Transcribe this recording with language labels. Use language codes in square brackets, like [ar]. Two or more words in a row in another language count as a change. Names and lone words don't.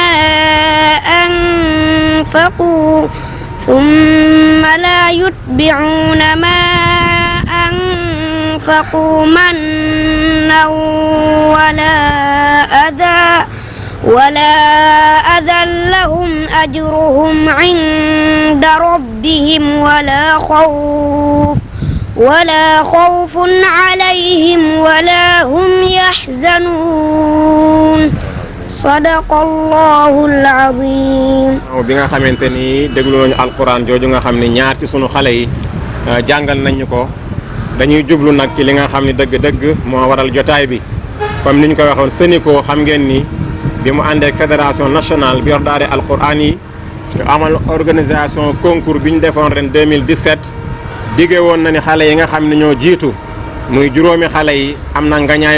[ar] ما أنفقوا منا ولا أذى لهم أجرهم عند ربهم ولا خوف عليهم ولا هم يحزنون صدق الله العظيم. [wo] bi nga xamante ni déglu nañu alquran jooju nga xam ne ñaar ci sunu xale yi jàngal nañu ko dañuy jublu nag ci li nga xam ne dëgg-dëgg moo waral jotaay bi comme ni ñu ko waxoon Sénico xam ngeen ni bi mu àndee ak [fr] fédération nationale [wo] bi yor daare alquran yi ñu amal [fr] organisation concours [wo] bi ñu defoon ren 2017 dige woon na ni xale yi nga xam ne ñoo jiitu muy juróomi xale yi am na ngañaay